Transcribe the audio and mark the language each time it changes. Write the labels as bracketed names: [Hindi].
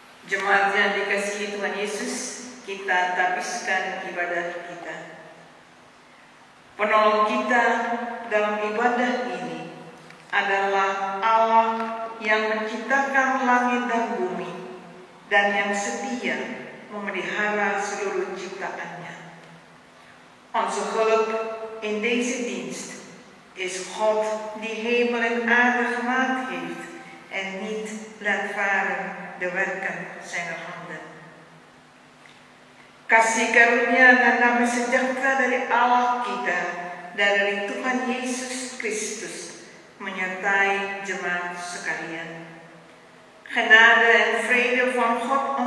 [Indonesian] Jemaat yang dikasihi Tuhan Yesus, kita habiskan ibadah kita. Penolong kita dalam ibadah ini adalah Allah yang menciptakan langit dan bumi dan yang setia memelihara seluruh ciptaannya. [Dutch] Onze hulp in deze dienst is God die hemel en aarde gemaakt heeft en niet laat varen de werken zijner handen. [Indonesian] Kasih karunia dan damai sejahtera dari Allah kita dan dari Tuhan Yesus Kristus menyertai jemaat sekalian. [Dutch] Genade en vrede van God